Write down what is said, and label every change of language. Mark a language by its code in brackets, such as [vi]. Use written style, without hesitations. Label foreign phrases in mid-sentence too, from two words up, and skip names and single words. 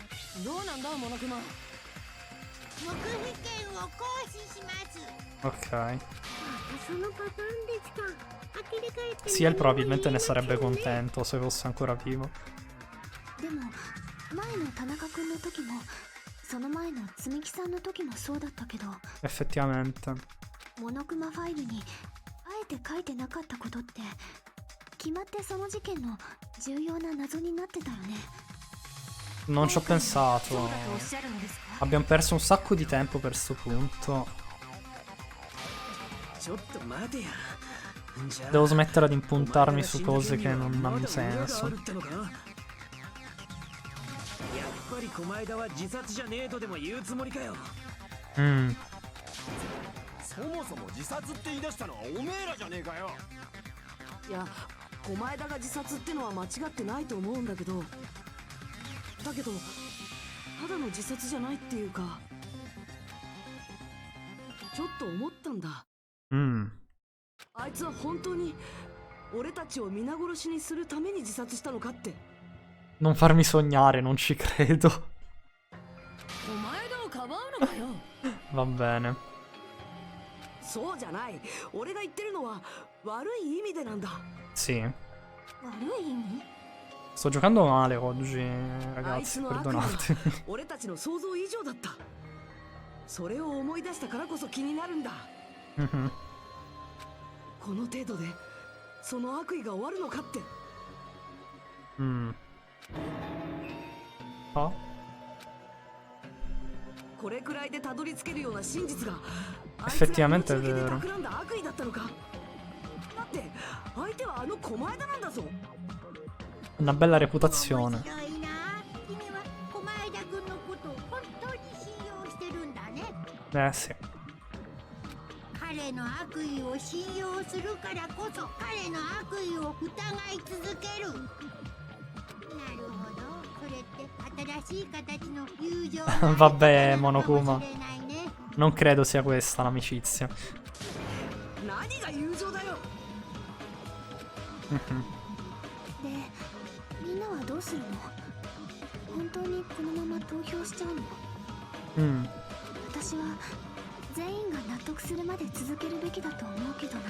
[ja] どうなんだモノクマ。黙秘権を行使します。 Ok. そのパターンですか。呆れ返って [it] Ciel probabilmente ne sarebbe contento se fosse ancora vivo. [ja] でも前の田中君の時もその前の積木さんの時もそうだったけど、 [it] Effettivamente. [ja] モノクマファイルにあえて書いてなかったことって決まってその事件の重要な謎になってたよね。 [it] Non ci ho pensato. [ja] そうだとおっしゃるのですか？ [it] Abbiamo perso un sacco di tempo per sto punto. [ja] ちょっと待てや。じゃあ [it] Devo smettere di impuntarmi su cose che non hanno senso. [ja] やっぱり狛枝は自殺じゃねえとでも言うつもりかよ。そもそも自殺って言い出したのはおめえらじゃねえかよ。いや、狛枝が自殺ってのは間違ってないと思うんだけど、だけどただの自殺じゃないっていうか、ちょっと思ったんだ。あいつは本当に俺たちを皆殺しにするために自殺したのかって。 [it] Non farmi sognare, non ci credo. [ja] 狛枝をかばうのかよ。 [it] Va bene. [ja] そうじゃない。俺が言ってるのは悪い意味でなんだ。 Sì. 悪い意味？ [it] Sto giocando male oggi, [ja] あいつ [it] ragazzi, [ja] の悪意は [it] perdonate. [ja] 俺たちの想像以上だった。それを思い出したからこそ気になるんだ。この程度でその悪意が終わるのかって。あ？これくらいでたどり着けるような真実があいつ [it] Effettivamente [ja] が [it] è [ja] 命がけで [it] vero. [ja] 企んだ悪意だったのか。だって相手はあの狛枝なんだぞ。 [it] Una bella reputazione. [ja] 面白いな。君は狛枝君のことを本当に信用してるんだね。 Sì. 彼の悪意を信用するからこそ彼の悪意を疑い続ける。なるほど、それって新しい形の友情 [it] Vabbè, [ja] かも [it] Monokuma. [ja] しれないね。 [it] Non credo sia questa l'amicizia. [ja] 何が友情だよ。でみんなはどうするの？本当にこのまま投票しちゃうの？私は全員が納得するまで続けるべきだと思うけどな。